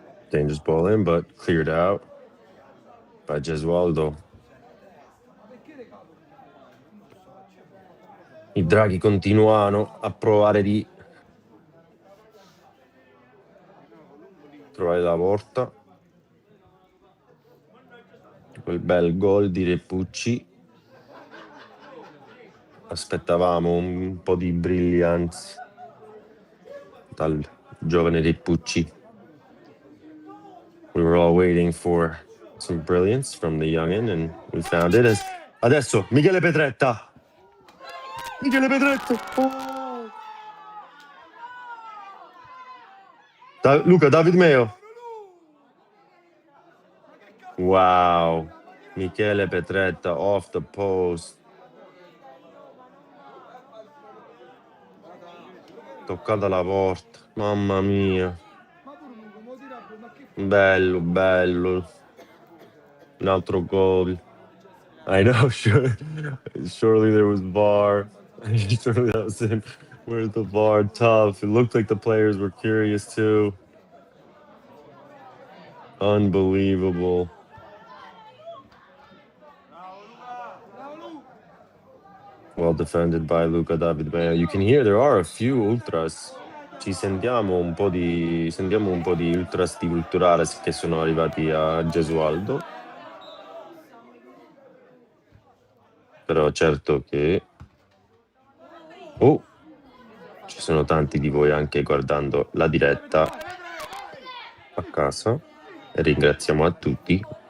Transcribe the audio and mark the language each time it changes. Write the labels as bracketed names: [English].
[English] Dangerous ball in, but cleared out by Gesualdo. [Italian] I draghi continuano a provare di trovare la porta. Quel bel gol di Repucci. Aspettavamo un po' di brillianza dal giovane Repucci. [English] We were all waiting for some brilliance from the youngin, and we found it. [Italian] Adesso Michele Petretta. Michele Petretta. Oh. Luca, David Meo. [English] Wow. Michele Petretta off the post. [Italian] Toccata la porta. Mamma mia. Bello, bello. Un altro gol. [English] I know, sure. Surely there was VAR. Surely that was in. Where's the VAR? Tough. It looked like the players were curious too. Unbelievable. Well defended by Luca David Mea. You can hear there are a few ultras. [Italian] Sentiamo un po' di ultras di Culturales che sono arrivati a Gesualdo. Però certo che ci sono tanti di voi anche guardando la diretta a casa e ringraziamo a tutti.